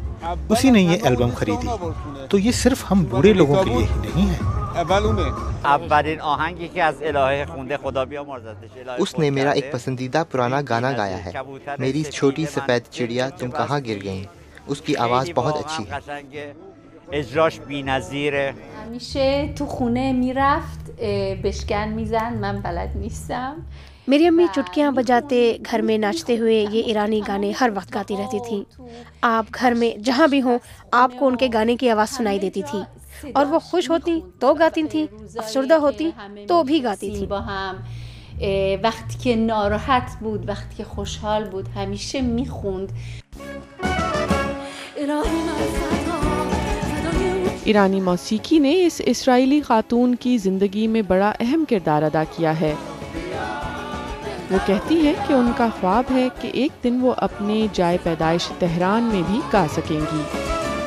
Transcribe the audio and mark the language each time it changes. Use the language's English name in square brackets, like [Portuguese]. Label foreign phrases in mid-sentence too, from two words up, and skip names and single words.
[Hindi] उसी ने ये एल्बम खरीदी। तो ये सिर्फ हम बूढ़े लोगों के लिए ही नहीं है। उसने मेरा एक पसंदीदा पुराना गाना गाया है, मेरी छोटी सफ़ेद चिड़िया तुम कहाँ गिर गई। उसकी आवाज़ बहुत अच्छी है। [Persian] همیشه تو خونه میرفت بشکن میزن من بلد نیستم. [Hindi] मेरी अम्मी चुटकियाँ बजाते घर में नाचते हुए ये ईरानी गाने हर वक्त गाती रहती थी। आप घर में जहाँ भी हों, आपको उनके गाने की आवाज़ सुनाई देती थी और वो खुश होती तो गाती थी, अफसरदा होती तो भी गाती थी। [Persian] وقتی که ناراحت بود، وقتی که خوشحال بود، همیشه میخوند. [Hindi] ईरानी मौसीकी ने इस इसराइली खातून की ज़िंदगी में बड़ा अहम किरदार अदा किया है। वो कहती है कि उनका ख्वाब है कि एक दिन वो अपने जाए पैदाइश तेहरान में भी गा सकेंगी।